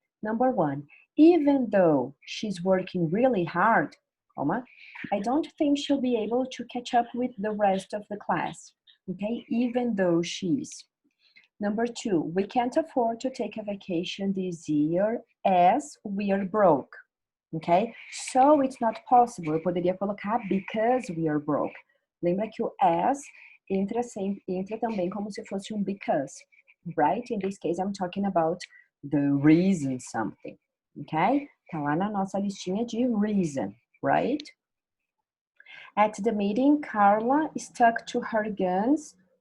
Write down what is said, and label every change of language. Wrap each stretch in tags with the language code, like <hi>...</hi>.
<en>Number one, even though she's working really hard, comma, I don't think she'll be able to catch up with the rest of the class. Okay, even though she's. Number two, we can't afford to take a vacation this year as we are broke. Okay, so it's not possible. Eu poderia colocar because we are broke.</en> <pt>Lembra que o as entra também como se fosse um because,</pt> <en>right? In this case, I'm talking about the reason something. Okay?</en> <pt>Tá lá na nossa listinha de</pt> <en>reason, right? At the meeting, Carla stuck to her guns.</en>